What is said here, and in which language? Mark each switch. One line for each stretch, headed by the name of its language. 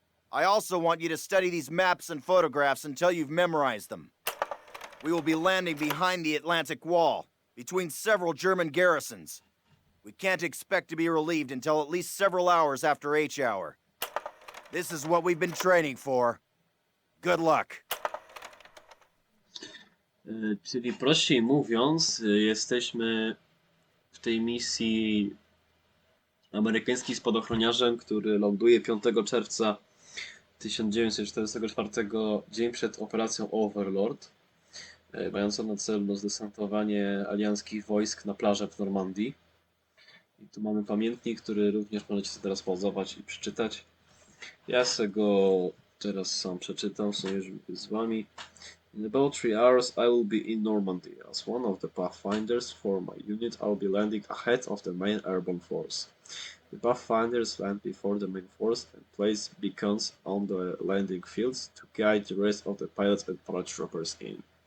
English: I also want you to study these maps and photographs until you've memorized them. We will be landing behind the Atlantic Wall, between several German garrisons. We can't expect to be relieved until at least several hours after H-hour. This is what we've been training for. Good luck.
Polish: Czyli prościej mówiąc, jesteśmy w tej misji amerykańskim spadochroniarzem, który ląduje 5 czerwca 1944, dzień przed operacją Overlord, mającą na celu zdesantowanie alianckich wojsk na plażę w Normandii. I tu mamy pamiętnik, który również możecie sobie teraz pauzować i przeczytać. Ja sobie go teraz sam przeczytam, sobie już z wami.
English: In about 3 hours I will be in Normandy. As one of the Pathfinders for my unit, I'll be landing ahead of the main airborne force. The Pathfinders land before the main force and place beacons on the landing fields to guide the rest of the pilots and paratroopers in.